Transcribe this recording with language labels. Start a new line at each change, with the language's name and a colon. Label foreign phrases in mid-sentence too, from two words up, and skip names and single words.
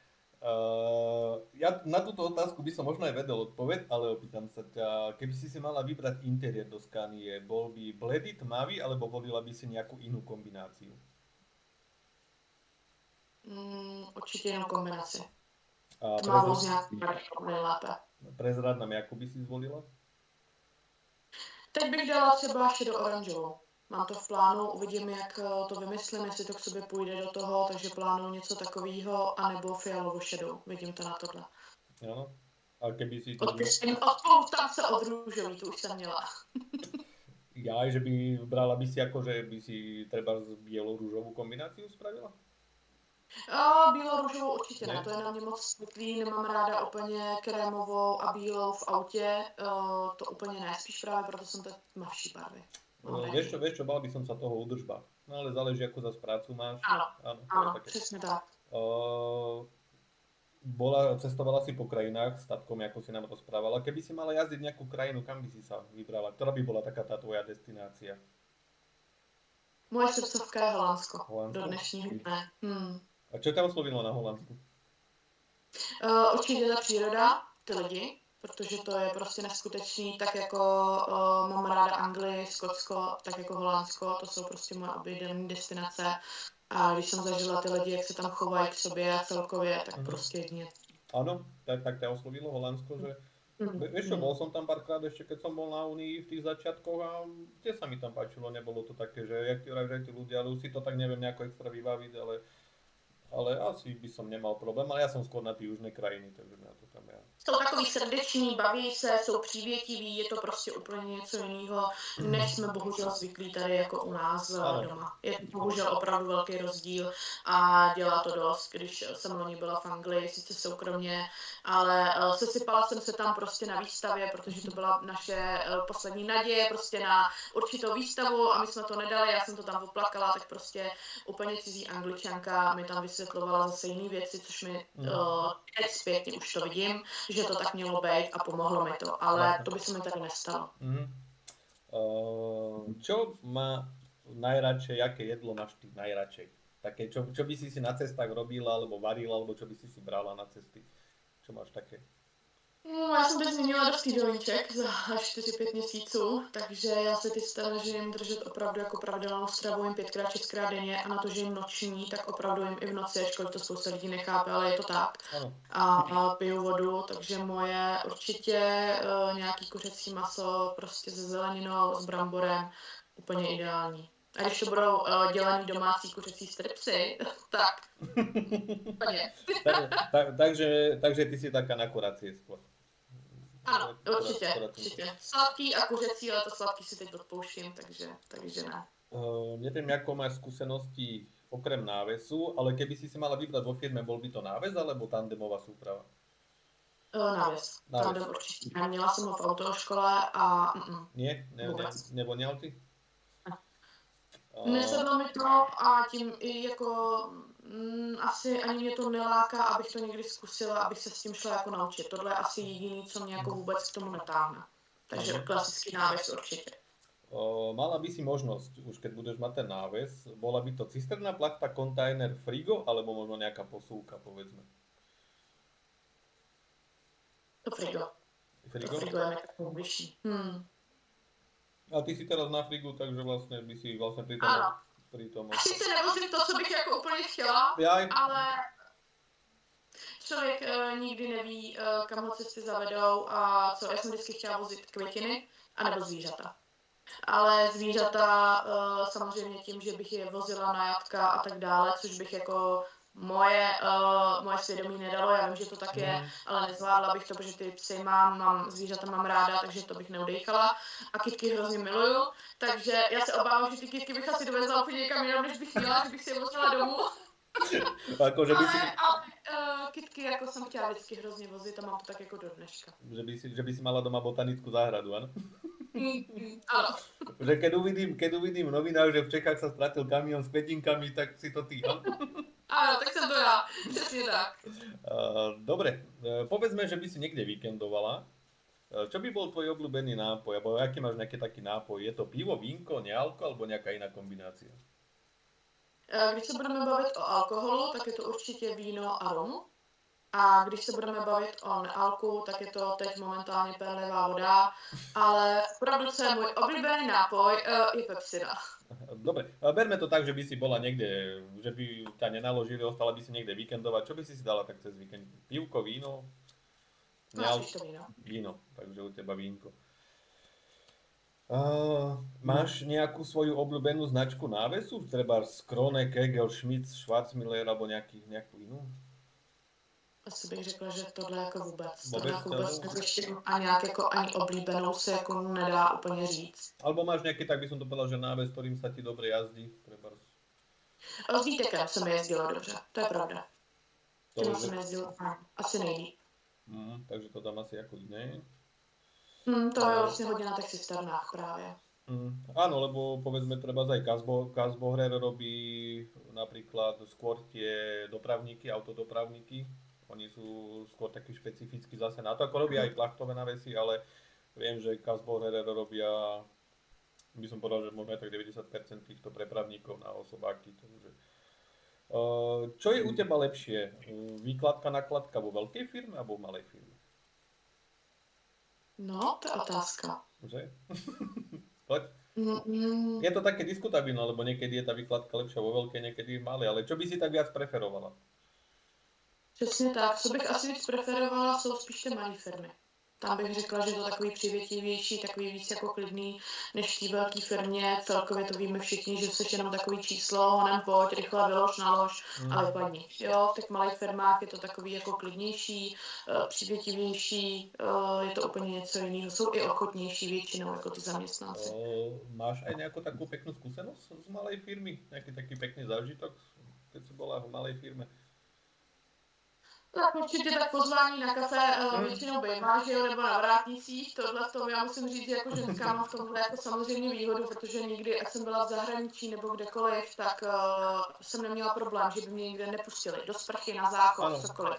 Slovak: Ja na túto otázku by som možno aj vedel odpoveď, ale opýtam sa ťa, keby si mala vybrať interiér do Scanie, bol by bledý, tmavý, alebo volila by si nejakú inú kombináciu? Určite inú kombináciu.
Czech: Tmavou z nejakým nejlépe.
Slovak: Prezrad nám, jakú by si zvolila?
Czech: Teď bych dala třeba šedo-oranžovou. Mám to v plánu, uvidím, jak to vymyslím, jestli to k sobě půjde do toho, takže plánuju něco takového, anebo fialovou šedou. Vidím to na tohle.
Slovak: Jo. A keby si...
Czech: Odpoutám se od růžový, tu už jsem měla.
Slovak: Ja, že by brala by si ako, že by si treba z bielo-rúžovú kombináciu spravila?
Czech: Bílo-růžovou určitě ne, to je na mě moc světlý, nemám ráda úplně krémovou a bílou v autě, to úplně ne, spíš právě proto jsem teď tmavší barvy.
Slovak: Vieš čo, bál by som sa toho udržba. No ale záleží, ako zase prácu máš.
Czech: Áno, přesně tak.
Slovak: Cestovala si po krajinách s tatkom, ako si nám rozprávala. Keby si mala jazdiť nejakú krajinu, kam by si sa vybrala? Ktorá by bola taká tá tvoja destinácia?
Czech: Moje srdcovka je Holandsko. Do dnešního dne.
Slovak: A čo ťa oslovilo na Holandsku?
Czech: Určitě ta příroda, ty lidi, protože to je prostě neskutečný, tak jako mám ráda Anglii, Skotsko, tak jako Holandsko, to jsou prostě moje oblíbené destinace. A když jsem zažila ty lidi, jak se tam chovají k sobě a celkově, tak prostě jedně.
Slovak: Áno, tak ťa oslovilo Holandsko, že... Vieš čo, bol som tam párkrát ešte, keď som bol na Unii v tých začiatkoch a kde sa mi tam páčilo, nebolo to také, že jak ti vravíš, že tí ľudia, ale už si to tak neviem nejako extra vybaviť, ale asi by som nemal problém, ale ja som skôr na ty južné krajiny, takže ja to tam ja.
Czech: Jsou takový srdeční, baví se, jsou přívětiví, je to prostě úplně něco jiného, než jsme bohužel zvyklí tady jako u nás doma. Je to bohužel opravdu velký rozdíl a dělá to dost, když jsem loni byla v Anglii, sice soukromně, ale sesypala jsem se tam prostě na výstavě, protože to byla naše poslední naděje prostě na určitou výstavu a my jsme to nedali, já jsem to tam oplakala, tak prostě úplně cizí Angličanka mi tam vysvětlovala zase jiné věci, což mi teď zpětně už to vidím, že to tak mělo být a pomohlo mi to, ale to by se mi tady nestalo.
Slovak: Čo má najradšej, aké jedlo máš ty najradšej? Také, čo by si na cestách robila, alebo varila, alebo čo by si brala na cesty? Čo máš také?
Czech: No, já jsem teď změnila dost jídelníček za 4-5 měsíců, takže já se ty snažím držet opravdu jako pravidelnou stravu, jim 5x, 6x denně a na to, že jim noční, tak opravdu jim i v noci, ačkoliv to spousta lidí nechápe, ale je to tak. A piju vodu, takže moje určitě nějaký kuřecí maso prostě se zeleninou, s bramborem, úplně ideální. A když to budou dělaný domácí kuřecí stripsy, tak úplně.
Slovak: Takže ty si taká na kurácie skôr.
Czech: Ano, určitě. Sladký a kuřecí, ale to sladký si teď odpouštím, takže ne.
Slovak: Neviem, ako máš skúsenosti Okrem návesu, ale keby si mala vybrať vo firme, bol by to náves alebo tandemová súprava?
Czech: Návěs. Tandem určitě. Neměla jsem ho v autoškole a
Slovak: Nie? Nevoněl ty?
Czech: Nesedlo mi to a tím i jako asi ani mě to neláká, abych to někdy zkusila, abych se s tím šla jako naučit. Tohle je asi jediný, co mě jako vůbec k tomu netáhne. Takže klasický náves určitě.
Slovak: Mala by si možnosť, už keď budeš mať ten náves, bola by to cisterna, plachta, kontajner, frigo, alebo možno nejaká posúvka, povedzme?
Czech: To frigo.
Slovak: Frigo?
Czech: To frigo je nejaká vyšší.
Slovak: A ty si teraz na frigu, takže vlastne by si vlastne pri tom...
Czech: Asi se nevozím to, co bych jako úplně chtěla, ale člověk nikdy neví, kam ho cesty zavedou a co. Já jsem vždycky chtěla vozit květiny anebo zvířata. Ale zvířata samozřejmě tím, že bych je vozila na jatka a tak dále, což bych jako moje svědomí nedalo, já vím, že to tak je, ale nezvládla bych to, protože ty psy zvířata mám ráda, takže to bych neudejchala a kytky hrozně miluju, takže já se obávám, že ty kytky bych asi dovezla úplně někam jinam, než bych měla, že bych si je vozila domů.
Slovak: Ako, že by si...
Czech: Ale kytky jako jsem chtěla vždycky hrozně vozit a mám to tak jako do dneška.
Slovak: Že by si mala doma botanickú záhradu, áno? Áno. Že keď uvidím v novinách, že v Čechách sa stratil kamión s kvetinkami, tak si to ty, áno? Áno, tak som to ja.
Czech: Přesne tak.
Slovak: Dobre, povedzme, že by si niekde víkendovala. Čo by bol tvoj obľúbený nápoj? Alebo aký máš nejaký taký nápoj? Je to pivo, vínko, nealko alebo nejaká iná kombinácia?
Czech: Když se budeme bavit o alkoholu, tak je to určitě víno a rum. A když se budeme bavit o nealku, tak je to teď momentálně perlivá voda, ale opravdu, co je můj oblíbený nápoj, je pepsina.
Slovak: Dobre, berme to tak, že by si bola niekde, že by ťa nenaložili, ostala by si niekde víkendovať. Čo by si dala tak cez víkend? Pivko, víno? Máš to víno. Víno, takže u teba vínko. Máš nejakú svoju obľúbenú značku návesu? Treba Krone, Kegel, Schmitz, Schwarzmüller alebo nejakú inú?
Czech: Asi bych řekla, že tohle jako vůbec. Tohle jako vůbec neřeším a nějak jako ani oblíbenou se jako nedá úplně říct.
Slovak: Alebo máš nejaký, tak by som to povedal, že náves, ktorým sa ti dobre jazdí?
Czech: S Vítekem se mi jezdilo dobře, to je pravda. Tím jsem jezdila asi nejlíp. Takže to dám asi jako iné. To je vlastně hodně na těch cisternách právě.
Slovak: Áno, lebo povedzme treba aj Kasbohrer robí napríklad skôr tie dopravníky, autodopravníky. Oni sú skôr takí špecificky zase na to, ako robia aj plachtové návesy, ale viem, že Kasbohrer robia, by som povedal, že možno aj tak 90% týchto prepravníkov na osobáky. Takže. Čo je u teba lepšie? Výkladka, nakladka vo veľkej firme alebo v malej firme? No, to je otázka. Že? Poď. Je to také diskutabilné, lebo niekedy je tá výkladka lepšia vo veľkej, niekedy v malej, ale čo by si tak viac preferovala?
Czech: Přesně tak. Co bych asi víc preferovala, jsou spíš ty malé firmy. Tam bych řekla, že je to takový přivětivější, takový víc jako klidný, než v té velké firmě. Celkově to víme všichni, že jsi jenom takový číslo, honem pojď, rychle vylož, nalož a vypadni. Jo, v těch malých firmách je to takový jako klidnější, přivětivější, je to úplně něco jiného. Jsou i ochotnější většinou jako ty zaměstnanci.
Slovak: Máš aj nejakú takú peknú skúsenosť z malej firmy? Nejaký taký pekný zážitok, keď si bola v malej firme?
Czech: Tak určitě tak pozvání na kafe většinou bývá, že jo, nebo na vrátnicích, tohle v tom já musím říct, jako ženská mám v tomhle jako samozřejmě výhodu, protože nikdy, ať jsem byla v zahraničí nebo kdekoliv, tak jsem neměla problém, že by mě nikde nepustili do sprchy, na záchod, cokoliv.